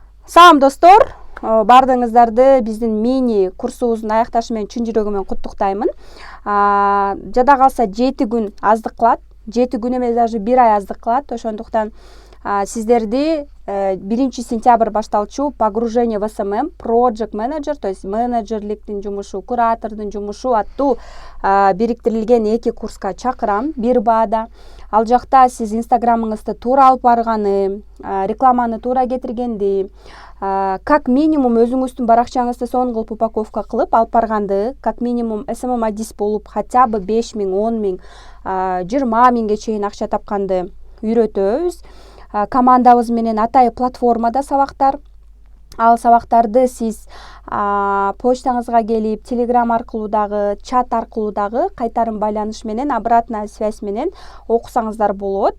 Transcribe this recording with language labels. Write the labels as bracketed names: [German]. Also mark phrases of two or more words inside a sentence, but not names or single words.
[Kyrgyz] Салам достор, бардыңыздарды биздин мини курсубуздун аякташы менен чын жүрөгүмөн куттуктаймын. Жада калса 7 күн аздык кылат, 7 күн эмес даже 1 ай аздык кылат. Ошондуктан сиздерди 1 сентябрь башталчу [Russian] погружение в SMM, [English] project manager, [Russian] то есть [Kyrgyz] менеджерликтин жумушу, куратордун жумушу аттуу бириктирилген 2 курска чакырам, бир баада. Ал жакта сиз инстаграмыңызды туура алып барганы, рекламаны туура кетиргенди, [Russian] как минимум [Kyrgyz] өзүңүздүн баракчаңызды сонун кылып упаковка кылып алып барганды, [Russian] как минимум [Kyrgyz] SMM адис болуп [Russian] хотя бы [Kyrgyz] 5 000, 10 000, 20 000ге чейин акча тапканды үйрөтөбүз. Командабыз менен атайын платформада сабактар. Ал сабактарды сиз почтаңызга келип, телеграм аркылуу дагы, чат аркылуу дагы кайтарым байланыш менен, [Russian] обратная связь [Kyrgyz] менен окусаңыздар болот.